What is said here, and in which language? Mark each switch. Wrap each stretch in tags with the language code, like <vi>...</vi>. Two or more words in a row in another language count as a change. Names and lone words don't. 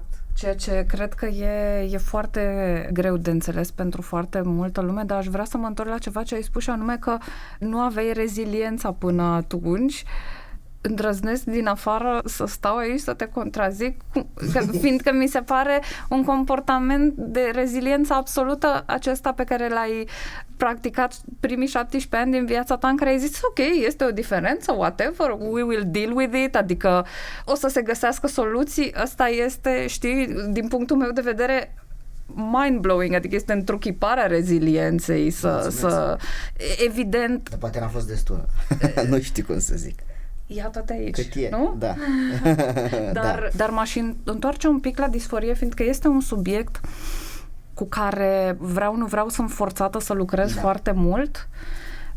<ro>Ceea ce cred că e foarte greu de înțeles pentru foarte multă lume, dar aș vrea să mă întorc la ceva ce ai spus și anume că nu aveai reziliența până atunci. Îndrăznesc din afară să stau aici să te contrazic, fiindcă mi se pare un comportament de reziliență absolută acesta pe care l-ai practicat primii 17 ani din viața ta, în care ai zis, ok, este o diferență,</ro> <en>whatever, we will deal with it,</en> <ro>adică o să se găsească soluții. Asta este, știi, din punctul meu de vedere,</ro> <en>mind-blowing,</en> <ro>adică este întruchiparea rezilienței, evident... Dar poate n-a fost destulă, nu știu cum să zic. Iată-te aici, cât e, nu? Da. Dar m-aș întoarce un pic la disforie, fiindcă este un subiect cu care vreau, nu vreau, sunt forțată să lucrez foarte mult.</ro>